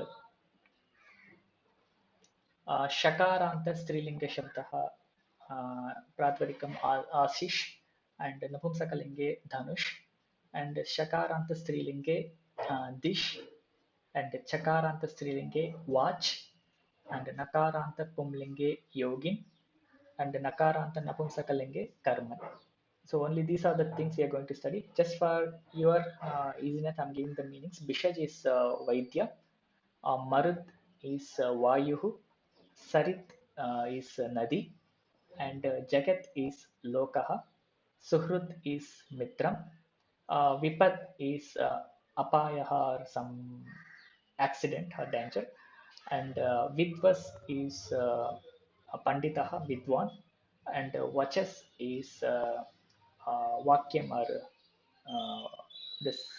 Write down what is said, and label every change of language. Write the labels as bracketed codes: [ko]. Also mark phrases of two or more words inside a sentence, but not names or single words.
[sa] शकारान्त स्त्रीलिङ्ग शब्दः प्रातिपदिकम् आशिष् and नपुंसकलिङ्गे धनुष् and शकारान्त स्त्रीलिङ्गे दिश् and चकारान्त स्त्रीलिङ्गे वाच् and नकारान्त पुंलिङ्गे योगिन् and नकारान्त नपुंसकलिङ्गे कर्मन्. [en] So only these are the things we are going to study. Just for your easiness, I'm giving the meanings. Bishaj is Vaidya, Marud is Vayuhu, Sarit is Nadi, and Jagat is Lokaha, Suhrut is Mitram, Vipad is Apayaha or some accident or danger, and Vidvas is Panditaha, Vidwan, and Vachas is Vakyam or uh, this